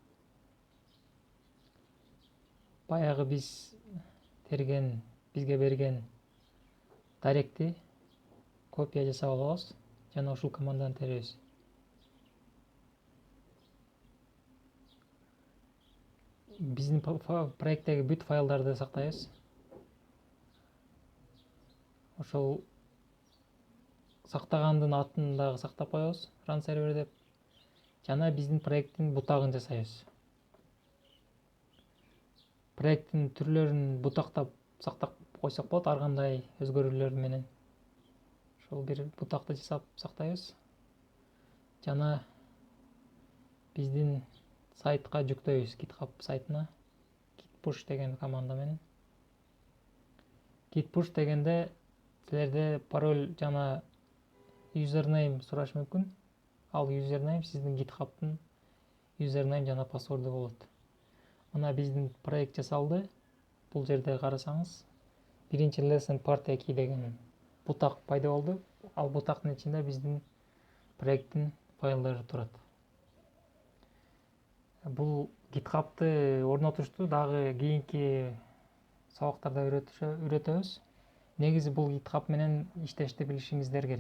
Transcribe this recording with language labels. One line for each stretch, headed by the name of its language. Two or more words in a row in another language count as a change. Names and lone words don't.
Kyrgyz: Баягы биз терген, бизге берген даректи копия жасап алабыз жана ушул команданы теребиз. Биздин проекттеги бүт файлдарды сактайбыз. Ошол сактагандын атын дагы сактап коебуз,
English: run server деп.
Kyrgyz: Жана биздин проекттин бутагын жасайбыз. Проекттин түрлөрүн бутактап сактап койсок болот, ар кандай өзгөрүүлөр менен. Ошол бир бутакты жасап сактайбыз. Жана биздин сайтка жүктөйбүз, GitHub сайтына. Git push деген команда менен. Git push дегенде силерде пароль жана username сураш мүмкүн. Ал username сиздин GitHub'тын username жана паспорду болот. Мына биздин проект жасалды. Бул жерде карасаңыз, биринчи
English: lesson part 2
Kyrgyz: деген бутак пайда болду. Ал бутактын ичинде биздин проекттин файлдары турат. Бул GitHub'ты орнотушту дагы кийинки сабактарда үйрөтөбүз. Негизи бул GitHub менен иштешти билишиңиздер керек.